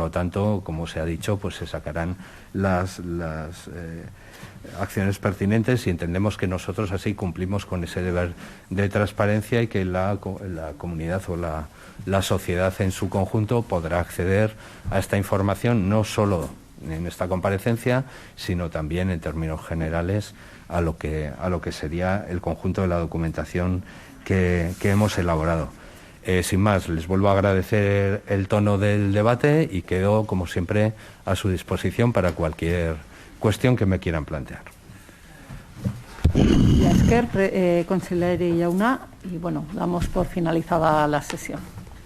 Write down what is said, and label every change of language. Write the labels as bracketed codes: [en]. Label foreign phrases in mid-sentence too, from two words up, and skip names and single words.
[es] lo tanto, como se ha dicho, pues se sacarán las acciones pertinentes, y entendemos que nosotros así cumplimos con ese deber de transparencia y que la comunidad o la sociedad en su conjunto podrá acceder a esta información, no solo en esta comparecencia, sino también en términos generales a lo que sería el conjunto de la documentación que hemos elaborado. Sin más, les vuelvo a agradecer el tono del debate y quedo, como siempre, a su disposición para cualquier cuestión que me quieran plantear. [eu] Esker, consigliere jauna, [es] y bueno, damos por finalizada la sesión.